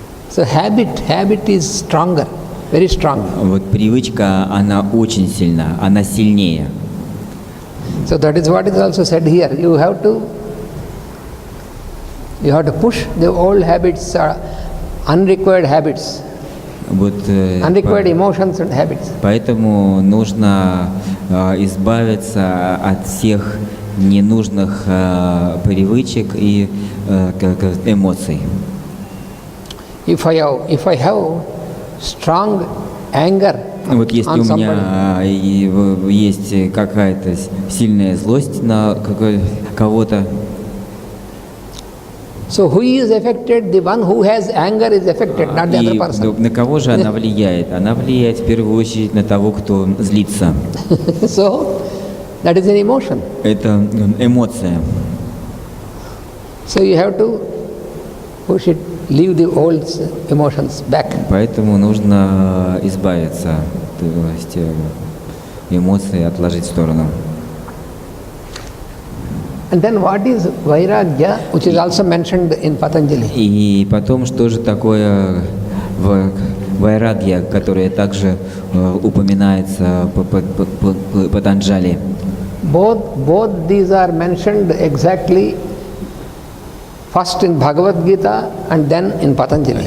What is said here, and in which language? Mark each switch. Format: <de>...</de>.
<en>So habit is stronger, very strong.</en> <ru>Вот привычка, она очень сильна, она сильнее.</ru> <en>So that is what is also said here. You have to You have to push the old habits, unrequired habits,</en> <ru>Вот,</ru> <en>unrequired emotions and habits.</en> <ru>поэтому нужно избавиться от всех ненужных привычек и эмоций.</ru> <en>If I have strong anger</en> <ru>Вот если</ru> <en>on</en> <ru>у</ru> <en>somebody,</en> <ru>меня есть какая-то сильная злость на кого-то,</ru> <en>so who is affected? The one who has anger is affected, not the other</en> <ru>и</ru> <en>person.</en> <ru>на кого же она влияет? Она влияет в первую очередь на того, кто злится.</ru> <en>So that is an emotion.</en> <ru>Это эмоция.</ru> <en>So you have to push it, leave the old emotions back.</en> <ru>Поэтому нужно избавиться, то есть эмоции отложить в сторону.</ru> <en>And then what is vairagya, which is also mentioned in Patanjali?</en> <ru>И потом, что же такое вайрагья, которое также упоминается по Патанджали?</ru> <en>Both these are mentioned exactly first in Bhagavad Gita and then in Patanjali.</en>